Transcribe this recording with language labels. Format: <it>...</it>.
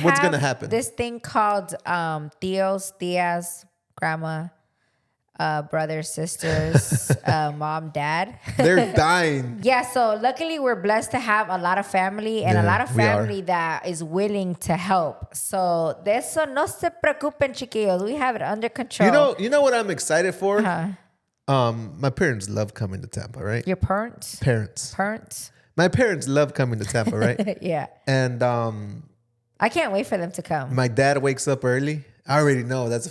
<en>What's gonna happen? This thing called tios, tias, grandma, brothers, sisters, mom, dad. They're dying. Yeah, so luckily we're blessed to have a lot of family and a lot of we are. family that is willing to help.</en> <es>So de eso no se preocupen, chiquillos.</es> <en>We have it under control. You know what I'm excited for? Uh-huh. My parents love coming to Tampa, right? Your parents? Parents. My parents love coming to Tampa, right? Yeah. And I can't wait for them to come. my dad wakes up early. I already know that's the</en>